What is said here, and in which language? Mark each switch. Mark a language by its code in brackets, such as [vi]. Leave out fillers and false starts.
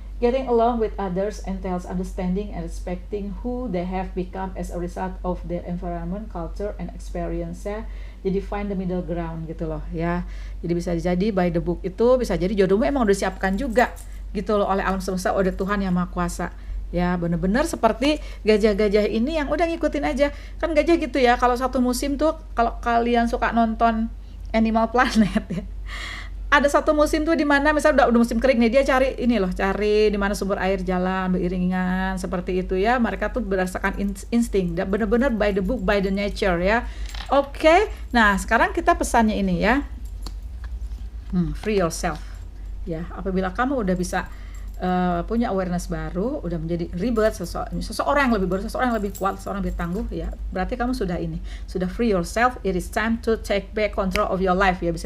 [en] getting along with others entails understanding and respecting who they have become as a result of their environment, culture, and experience ya. [id] Jadi [en] find the middle ground [id] gitu loh ya. Jadi bisa jadi [en] by the book [id] itu bisa jadi jodohmu emang udah disiapkan juga gitu loh oleh alam semesta, oleh Tuhan yang Maha Kuasa. Ya bener-bener seperti gajah-gajah ini yang udah ngikutin aja. Kan gajah gitu ya, kalau satu musim tuh, kalau kalian suka nonton Animal Planet ya, ada satu musim tuh di mana misalnya udah musim kering nih, dia cari ini loh, cari di mana sumber air jalan beriringan seperti itu ya. Mereka tuh berdasarkan insting, dan bener-bener [en] by the book, by the nature [id] ya. Oke, nah sekarang kita pesannya ini ya, [en] free yourself [id] ya. Apabila kamu udah bisa punya awareness baru, udah menjadi ribet, seseorang yang lebih baru, seseorang yang lebih kuat, seseorang yang lebih tangguh ya, berarti kamu sudah sudah [en] free yourself. It is time to take back control of your life ya.